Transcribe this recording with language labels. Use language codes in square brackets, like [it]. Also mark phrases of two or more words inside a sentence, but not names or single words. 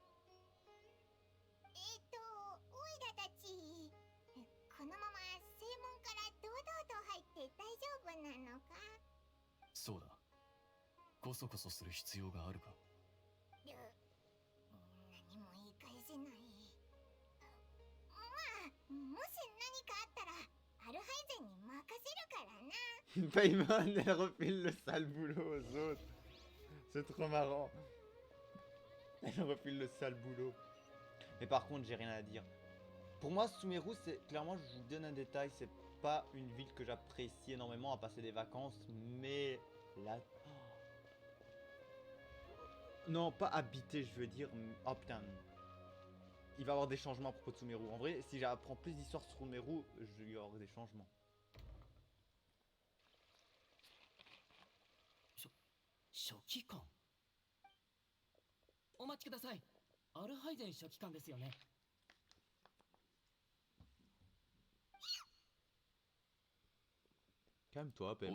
[ja] オイラたちこのまま正門から堂々と入って大丈夫？こそこそする必要があるか。何も言い返せない。まあ、もし何かあったらアルハイゼンに任せるからな。 [fr] Paimon, elle refile le sale boulot aux autres. C'est trop marrant. Elle refile le sale boulot. Mais par contre, j'ai rien à dire. Pour moi, Sumeru, c'est clairement, je vous donne un détail, c'est pas une ville que j'apprécie énormément à passer des vacances, mais là. Non, pas habiter, je veux dire. Oh putain. Il va y avoir des changements à propos de Sumeru. En vrai, si j'apprends plus d'histoires sur Sumeru, il y aura des changements. [ja] 書記官。お待ちください。アルハイゼン書記官ですよね。 [fr] Calme-toi, Paimon.